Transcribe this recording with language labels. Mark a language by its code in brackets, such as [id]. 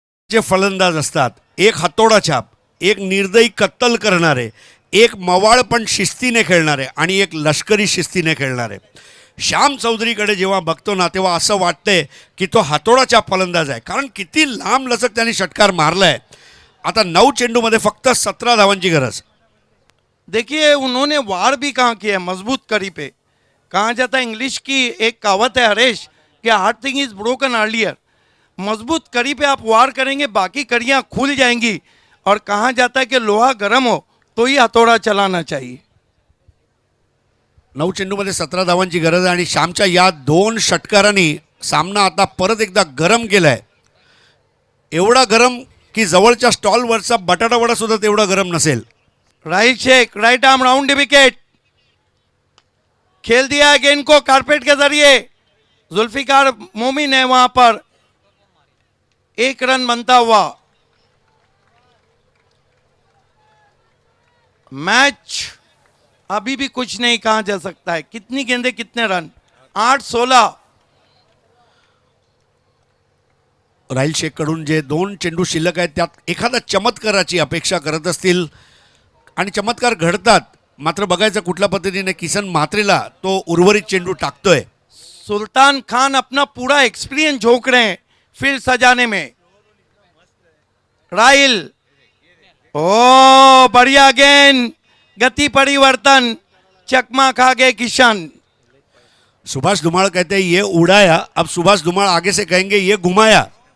[mr] जे फलंदाज असतात, एक हातोडा छाप, एक निर्दयी कत्तल करणारे, एक मवाळ पण शिस्तीने खेळणारे आणि एक लष्करी शिस्तीने खेळणारे. श्याम चौधरीकडे जेव्हा बघतो ना तेव्हा असं वाटतंय की तो हातोडा छाप फलंदाज आहे. कारण किती लांब लचक त्याने षटकार मारलाय. आता 9 चेंडूमध्ये फक्त 17 धावांची गरज. [hi] देखिए उन्होंने वार भी कहाँ किया है मजबूत कड़ी पे. कहा जाता है इंग्लिश की एक कहावत है हरेश कि [en] Hard thing is broken earlier. [hi] मजबूत कड़ी पे आप वार करेंगे बाकी कड़ियाँ खुल जाएंगी. और कहा जाता है कि लोहा गर्म हो तो ही हथौड़ा चलाना चाहिए. [mr] 9 चेंडूमध्ये 17 धावांची गरज आहे आणि श्यामच्या या 2 षटकारांनी सामना आता परत एकदा गरम केलाय. एवढा गरम की जवळच्या स्टॉलवरचा बटाटा वडा सुद्धा तेवढा गरम नसेल. [hi] Rahil Sheikh right arm round wicket खेल दिया है गेंद को कारपेट के जरिए. जुल्फिकार मोमिन है वहां पर. 1 रन बनता हुआ. मैच अभी भी कुछ नहीं कहा जा सकता है. कितनी गेंदें कितने रन. 8-16. [mr] राहिल शेखकडून जे 2 चेंडू शिल्लक आहेत त्यात एखादा चमत्काराची अपेक्षा करत असतील आणि चमत्कार घडतात. मात्र बघायचं कुठल्या पद्धतीने किसन म्हात्रेला तो उर्वरित चेंडू टाकतोय. [hi] सुल्तान खान अपना पूरा एक्सपीरियंस झोंक रहे हैं फील्ड सजाने में. राहिल ओ बढ़िया गेंद गति परिवर्तन चकमा खा गए किशन. सुभाष धुमाळ कहते हैं ये उड़ाया, अब सुभाष धुमाळ आगे से कहेंगे ये घुमाया.